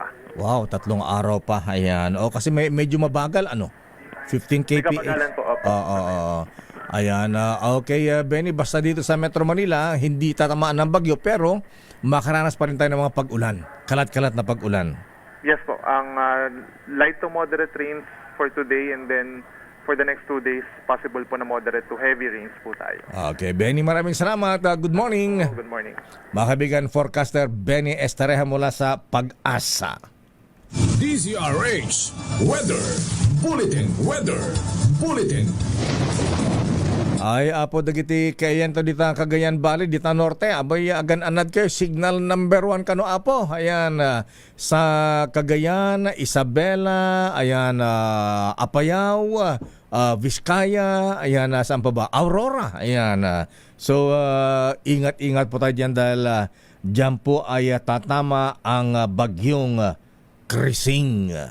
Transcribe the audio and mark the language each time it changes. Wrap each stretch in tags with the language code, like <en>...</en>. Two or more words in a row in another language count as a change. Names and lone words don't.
<tl>Wow, 3 araw pa. Ayan. O, kasi medyo mabagal, ano? 15 May kph. kapagalan po, opo. Oo. Ayan. Okay, Benny, basta dito sa Metro Manila, hindi tatamaan ng bagyo, pero makaranas pa rin tayo ng mga pag-ulan. Kalat-kalat na pag-ulan.</tl> <en>Yes po. Ang light to moderate rains for today and then for the next 2 days, possible po na moderate to heavy rains</en> <tl>po tayo. Okay, Benny, maraming salamat.</tl> <en>Good morning. Good morning.</en> <tl>Mga kaibigan, forecaster Benny Estareja mula sa Pag-asa. DZRH Weather Bulletin.</tl> <ilo>Ay, apo dagiti kayan to dita Cagayan Valley, dita Norte. Abay, agan anad kayo, signal number 1 kano apo.</ilo> <tl>Ayan, sa Cagayan, Isabela, ayan, Apayao, Vizcaya, ayan, saan pa ba? Aurora, ayan. So, ingat-ingat po tayo dyan dahil dyan po ay tatama ang bagyong Krising.</tl>